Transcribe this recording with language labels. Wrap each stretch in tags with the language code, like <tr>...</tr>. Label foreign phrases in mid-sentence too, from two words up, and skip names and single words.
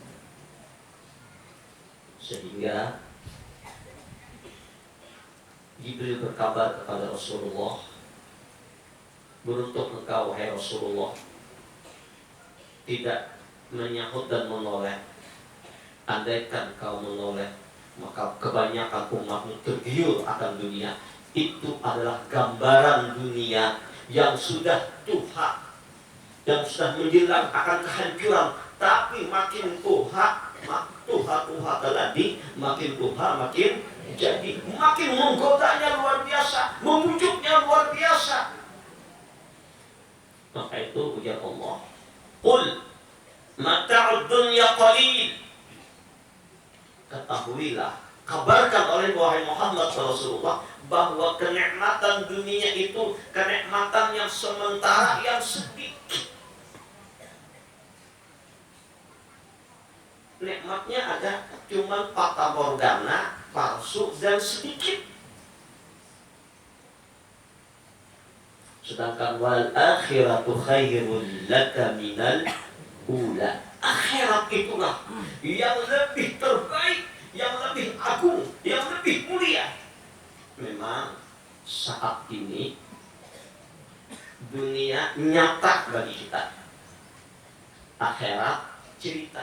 <id>Sehingga Jibril berkabar kepada Rasulullah, beruntung engkau wahai Rasulullah tidak menyahut dan menoleh, Andaikan kau menoleh, maka kebanyakan umatmu tergiur akan dunia. Itu adalah gambaran dunia yang sudah tuha, yang sudah menjelang akan kehancuran. Tapi makin tuha tadi, makin tuha makin jadi, makin menggodanya luar biasa, membujuknya luar biasa. Maka itu ujar Allah,</id> <ar>قل متاع الدنيا قليل.</ar> <id>Ketahuilah, kabarkan oleh wahai Muhammad Rasulullah, bahwa kenikmatan dunia itu kenikmatan yang sementara, yang sedikit. Nikmatnya ada cuma fata morgana, palsu dan sedikit. Sedangkan</id> <ar>والآخرة خير لك من الأولى.</ar> <id>Akhirat itulah yang lebih terbaik, yang lebih agung, yang lebih mulia. Memang saat ini dunia nyata bagi kita, akhirat cerita.</id>